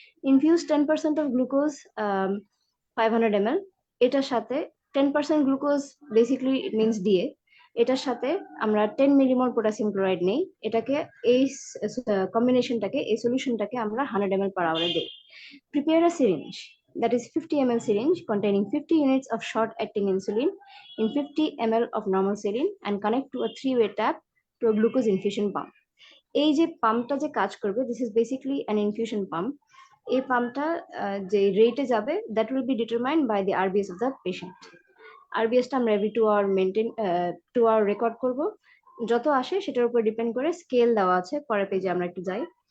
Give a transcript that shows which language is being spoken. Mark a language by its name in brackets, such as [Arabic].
[Bangla] Infuse 10% of glucose 500 ml, এটার সাথে 10% glucose basically means DA, এটার সাথে আমরা 10 মিলিমোল পটাশিয়াম ক্লোরাইড নেই। এটাকে এই কম্বিনেশনটাকে, এই সলিউশনটাকে আমরা 100 ml per hour দিই। [English] Prepare a syringe, that is 50 ml syringe containing 50 units of short acting insulin in 50 ml of normal saline and connect to a 3-way tap to a glucose infusion pump. [Bangla] এই যে পাম্পটা যে কাজ করবে, [English] This is basically an infusion pump. [Bangla] এই পাম্পটা যে রেটে যাবে, [English] That will be determined by the RBS of the patient. [Bangla] আরবিএসটা আমরা every 2 hour maintain 2 hour record করব। যত আসে সেটার উপর ডিপেন্ড করে স্কেল দেওয়া আছে, পরের পেজে আমরা একটু যাই।